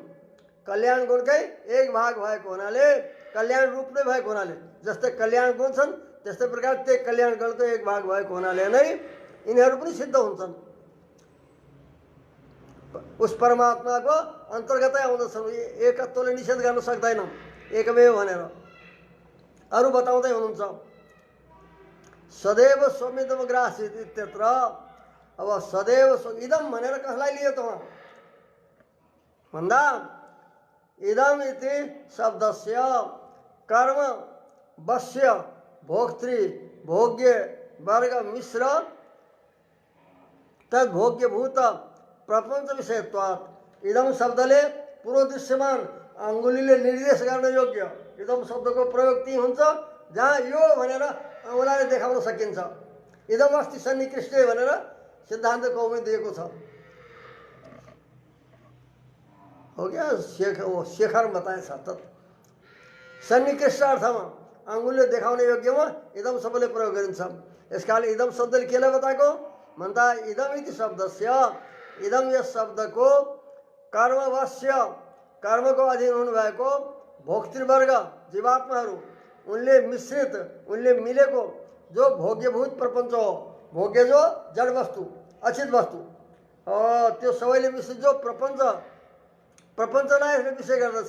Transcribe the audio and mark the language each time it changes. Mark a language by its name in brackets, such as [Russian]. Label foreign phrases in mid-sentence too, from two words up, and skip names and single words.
[Nepali] कल्याण गुणकै एक भाग भएको हुनाले कल्याण रूप नै भएको हुनाले जस्तै कल्याण गुण छन् त्यस्तै प्रकार त्यही कल्याण गुणको एक भाग भएको हुनाले नै यिनीहरू पनि सिद्ध हुन्छन्। उस परमात्माको अन्तर्गतै आउँदछन्, एकत्वले निषेध गर्न सक्दैनौँ एकमेव भनेर। अरू बताउँदै हुनुहुन्छ [Sanskrit] सदैव स्वमिदम ग्रासित इत्यत्र। [Nepali] अब [Sanskrit] सदैव इदम [Nepali] भनेर कसलाई लियो त उहाँ भन्दा [Sanskrit] इदम इति शब्दस्य कर्म वश्य भोक्तृ भोग्य वर्ग मिश्र तद्भोग्यभूत प्रपञ्च विषयत्वात्। [Nepali] इदम शब्दले पूर्व दृश्यमान अङ्गुलीले निर्देश गर्न योग्य इदम शब्दको प्रयोग ती हुन्छ जहाँ यो भनेर औँलाले देखाउन सकिन्छ। [Sanskrit] इदम अस्ति सन्निकृष्टे [Nepali] भनेर सिद्धान्त कौमुदी दिएको छ। हो गया शेखर बताए सतत सन्निकृष्ट अर्थमा अङ्गुलीले देखाउने योग्यमा इदम शब्दले प्रयोग गरिन्छ। यसकाले इदम शब्दले केलाई बताएको भन्दा [Sanskrit] इदम इति शब्दस्य [Nepali] इदम यस शब्दको कर्मवश्य कर्मको अधीन हुनुभएको भोक्तृवर्ग जीवात्माहरू उनले मिश्रित उनले मिलेको जो भोग्यभूत प्रपञ्च हो, भोग्य जो जड वस्तु अचित वस्तु त्यो सबैले मिश्रित जो प्रपञ्चलाई यसले विषय गर्दछ।